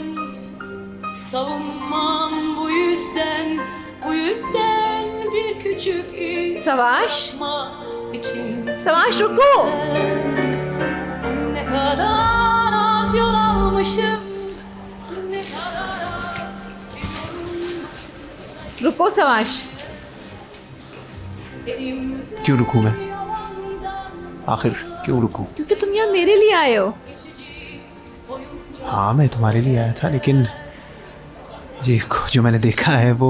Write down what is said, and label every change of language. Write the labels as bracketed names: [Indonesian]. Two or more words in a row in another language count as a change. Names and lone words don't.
[Turkish] Savunmam bu yüzden bir küçük iz Savaş! bırakmak için. [Hindi] Savaş, रुको! [Turkish] Ne kadar az yol almışım, ne kadar az [Hindi] रुको सवाश। [Turkish] elimde [Hindi] क्यों रुकूं मैं? [Turkish] yalandan [Hindi] आखिर क्यों रुकूं? क्योंकि तुम यहाँ मेरे लिए आए हो। हाँ, मैं तुम्हारे लिए आया था, लेकिन ये जो मैंने देखा है वो